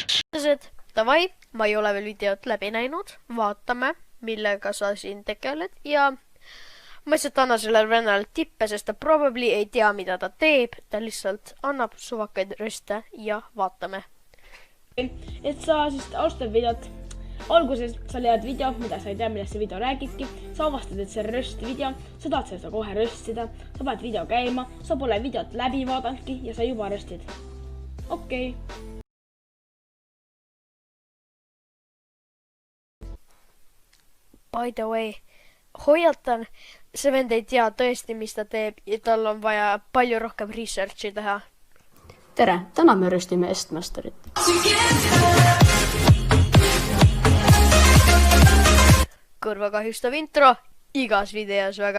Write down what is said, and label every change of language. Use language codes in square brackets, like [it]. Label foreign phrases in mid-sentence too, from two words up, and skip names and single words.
[et] Davai, ma ei ole veel videot läbi näinud, vaatame, millega sa siin tegeled ja ma lihtsalt annan sellele vennale tippe, sest ta probably ei tea, mida ta teeb, ta lihtsalt annab suvakaid röste ja vaatame. Et sa siis alustad videot. Alguses sa leiad video, mida sa ei tea, millest see video räägibki. Sa avastad, et see on röstvideo, sa tahad seda kohe röstida, sa paned video käima, sa pole videot läbi vaadanudki ja sa juba röstid. Okei. [en] By the way, [et] hoiatan, see vend ei tea tõesti, mis ta teeb ja tal on vaja palju rohkem researchi teha. Tere! Täna me röstime Estmasterit. Kõrva kahjustav intro igas videos väga.